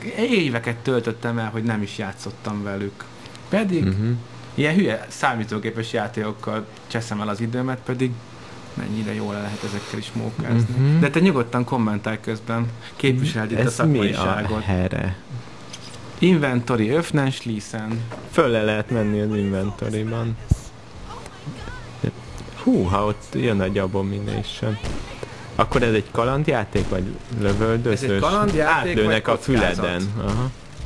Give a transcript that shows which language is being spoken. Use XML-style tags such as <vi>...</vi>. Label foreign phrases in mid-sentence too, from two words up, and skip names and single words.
<hu>Éveket töltöttem el, hogy nem is játszottam velük. Pedig ilyen hülye számítógépes játékokkal cseszem el az időmet, pedig mennyire jól lehet ezekkel is mókázni. De te nyugodtan kommentálj közben. Képviseld itt a Ez mi a szakmaiságot. here? Inventory,</hu> <de>öffnen, schließen.</de> <hu>Fölle lehet menni az inventoryban. Hú, ha ott jön egy abomination. Akkor ez egy kalandjáték, vagy lövöldözős? Ez egy kalandjáték, Átlőnek vagy a kockázat? füleden. Aha.</hu>